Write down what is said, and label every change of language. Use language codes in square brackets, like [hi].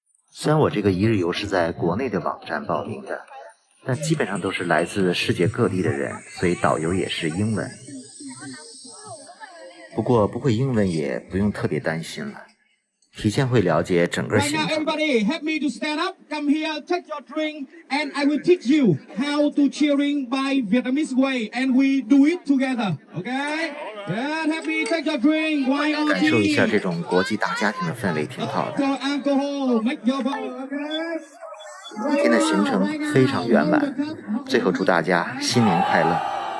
[zh] 虽然我这个一日游是在国内的网站报名的，但基本上都是来自世界各地的人，所以导游也是英文。不过不会英文也不用特别担心了，提前会了解整个行程。 [en] Everybody, help me to stand up. Come here, take your drink, and I will teach you how to cheering by Vietnamese way, and we do it together. Okay? Yeah, help me take your drink. Why all [zh] 感受一下这种国际大家庭的氛围挺好的。 [en] alcohol, make your vote. [zh] 一天的行程非常圆满，最后祝大家新年快乐。